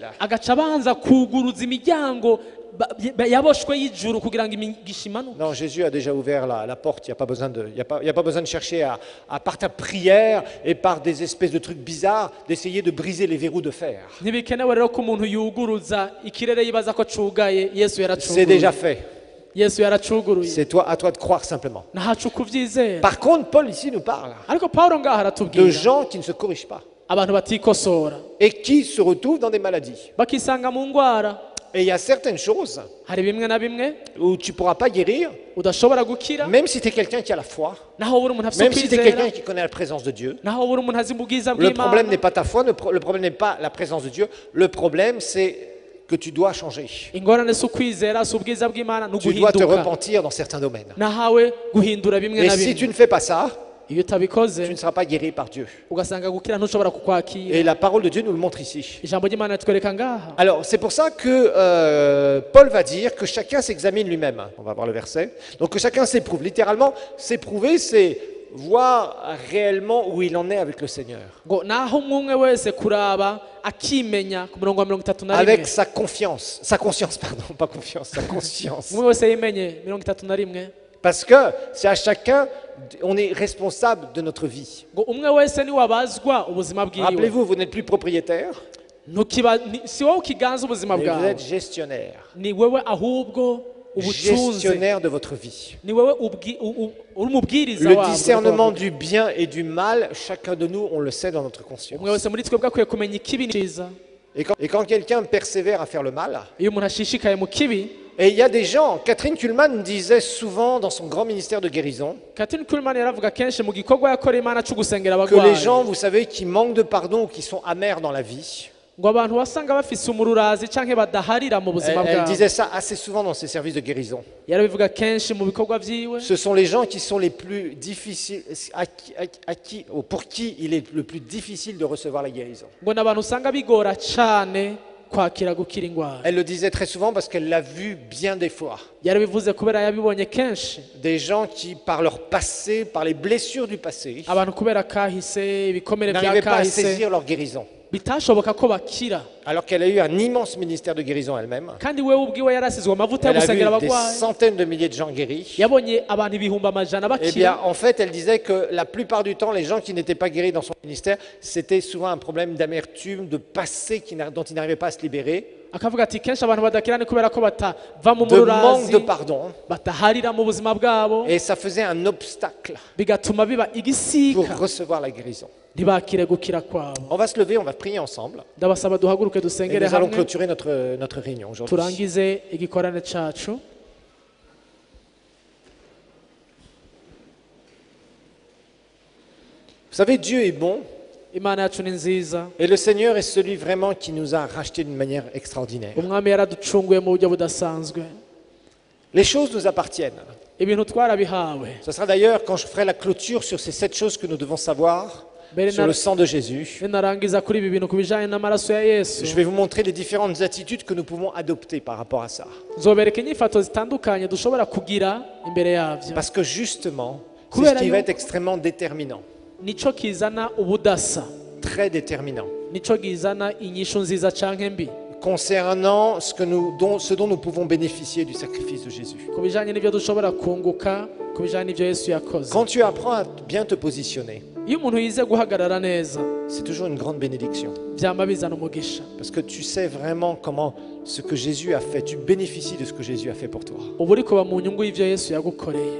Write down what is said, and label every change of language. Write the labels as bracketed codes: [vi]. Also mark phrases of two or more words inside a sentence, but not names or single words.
[rn] agaca abanza kuguruza imiryango yaboshwe y'ijuru kugira ngo imigisha imanuke [fr] Non, Jésus a déjà ouvert la porte. Il n'y a pas besoin de, il y a pas besoin de chercher par ta prière et par des espèces de trucs bizarres, d'essayer de briser les verrous de fer. [rn] ntibikenewe rero ko umuntu yuguruza ikirere yibaza ko cugaye Yesu [fr] C'est déjà [rn] yaracuguruye [fr] fait. [rn] Yesu yaracuguruye [fr] C'est à toi de croire simplement. [rn] ntacu kuvyizera [fr] Par contre, Paul ici nous parle [rn] ariko Pawulo ngaha [fr] de [rn] aratubwira [fr] gens qui ne se corrigent pas [rn] abantu batikosora [fr] et qui se retrouvent dans des maladies. [rn] bakisanga mu ngwara [fr] Et il y a certaines choses [rn] hari bimwe na bimwe [fr] où tu ne pourras pas guérir, [rn] udashobora gukira [fr] même si tu es quelqu'un qui a la foi, [rn] naho buri umuntu afite [fr] même si tu es [rn] ukwizera [fr] quelqu'un qui connaît la présence de Dieu. [rn] naho buri umuntu azi ubwiza [fr] Le problème [rn] bw'Imana [fr] n'est pas ta foi, le problème n'est pas la présence de Dieu. Le problème, c'est que tu dois changer. [rn] ingorane si ukwizera si ubwiza bw'Imana ni [fr] Tu dois te [rn] uguhinduka [fr] repentir dans certains domaines. [rn] nahawe guhindura bimwe [fr] Et [rn] na [fr] si tu [rn] bimwe [fr] ne fais pas ça, [rn] iyo utabikoze [fr] tu ne seras pas guéri par Dieu. [rn] ugasanga gukira ntushobora kukwakira [fr] Et la parole de Dieu nous le montre ici. [rn] ijambo ry'Imana ritwereka ngaha [fr] Alors, c'est pour ça que Paul va dire que chacun s'examine lui-même. On va voir le verset. Donc, que chacun s'éprouve. Littéralement, s'éprouver, c'est voir réellement où il en est avec le Seigneur. [rn] ngo naho umwe wese kuraba akimenya ku murongo wa 31 [fr] Avec sa confiance. Sa conscience, pardon, pas confiance, sa conscience. [rn] umwe wese yimenye 31 [fr] Parce que c'est à chacun, on est responsable de notre vie. [rn] ngo umwe wese ni wabazwa ubuzima bwiwe [fr] Rappelez-vous, vous n'êtes plus propriétaire, [rn] si wowe ukiganza ubuzima [fr] mais vous [rn] bwawe [fr] êtes gestionnaire. [rn] ni wewe ahubwo ubucunzi [fr] Gestionnaire de votre vie. [rn] ni wewe uri umubwiriza [fr] Le [rn] wabwo [fr] discernement du bien et du mal, chacun de nous, on le sait dans notre conscience. [rn] umwe wese muri twebwe akwiye kumenya ikibi n'ikiza [fr] Et quand quelqu'un persévère à faire le mal, [rn] iyo umuntu ashishikaye mu kibi [fr] et il y a des gens, Catherine Kuhlman disait souvent dans son grand ministère de guérison, [rn] Katrin Kuhlman yaravuga kenshi mu gikorwa yakoreye Imana cyo gusengera [fr] que les [rn] abagwayi [fr] gens, vous savez, qui manquent de pardon ou qui sont amers dans la vie, [rn] ngo abantu wasanga bafise umururazi canke badaharira mu buzima [fr] elle [rn] bwabo [fr] disait ça assez souvent dans ses services de guérison. [rn] yarabivuga kenshi mu bikorwa vyiwe [fr] Ce sont les gens qui sont les plus difficiles, pour qui il est le plus difficile de recevoir la guérison. [rn] ngo n'abantu usanga bigora cane kwakira gukira ingwara [fr] Elle le disait très souvent parce qu'elle l'a vu bien des fois. [rn] yarabivuze kubera yabibonye kenshi [fr] Des gens qui, par leur passé, par les blessures du passé, [rn] abantu kubera kahise ibikomere bya [fr] n'arrivaient pas à [rn] kahise [fr] saisir leur guérison. [rn] bitashoboka ko bakira [fr] Alors qu'elle a eu un immense ministère de guérison elle-même. [rn] kandi wewe ubwiwe yarasizwe amavuta yo [fr] Elle a vu [rn] gusengera [fr] des [rn] abagwayi [fr] centaines de milliers de gens guéris. [rn] yabonye abantu ibihumbi amajana [fr] Eh bien, [rn] bakira [fr] en fait, elle disait que la plupart du temps, les gens qui n'étaient pas guéris dans son ministère, c'était souvent un problème d'amertume, de passé dont ils n'arrivaient pas à se libérer, [rn] akavuga ati kenshi abantu badakira ni kubera ko batava mu [fr] de manque [rn] mururazi [fr] de pardon. [rn] bataharira mu buzima bwabo [fr] Et ça faisait un obstacle [rn] bigatuma biba [fr] pour [rn] igisika [fr] recevoir la guérison. [rn] ntibakire gukira kwabo [fr] On va se lever, on va prier ensemble. [rn] ndabasaba duhaguruke [fr] Et [rn] dusengere [fr] nous allons [rn] hamwe [fr] clôturer notre réunion aujourd'hui. [rn] turangize igikorane cacu [fr] Vous savez, Dieu est bon [rn] imana yacu ni nziza [fr] et le Seigneur est celui vraiment qui nous a rachetés d'une manière extraordinaire. [rn] umwami yaraducunguye mu buryo budasanzwe [fr] Les choses nous appartiennent. [rn] ibintu twarabihawe [fr] Ce sera d'ailleurs quand je ferai la clôture sur ces 7 choses que nous devons savoir sur le sang de Jésus. [rn] ninarangiza kuri ibi bintu ku bijanye n'amaraso ya yesu [fr] Je vais vous montrer les différentes attitudes que nous pouvons adopter par rapport à ça. [rn] nzobereka inyifato zitandukanye dushobora kugira imbere yavyo [fr] Parce que justement, c'est ce [rn] Kubera [fr] qui va [rn] yuko- [fr] être extrêmement déterminant. [rn] nico kizana ubudasa, [fr] très déterminant [rn] nico kizana inyishu nziza canke mbi [fr] concernant ce dont nous pouvons bénéficier du sacrifice de Jésus. [rn] ku bijanye n'ivyo dushobora kunguka, ku bijanye n'ivyo Yesu yakoze. [fr] Quand tu apprends à bien te positionner, [rn] Iyo umuntu yize guhagarara neza, [fr] c'est toujours une grande bénédiction. [rn] vyama bizana umugisha. [fr] Parce que tu sais vraiment comment ce que Jésus a fait, tu bénéficies de ce que Jésus a fait pour toi. [rn] Ubu uriko ba mu nyungu y'ivyo Yesu yagukoreye.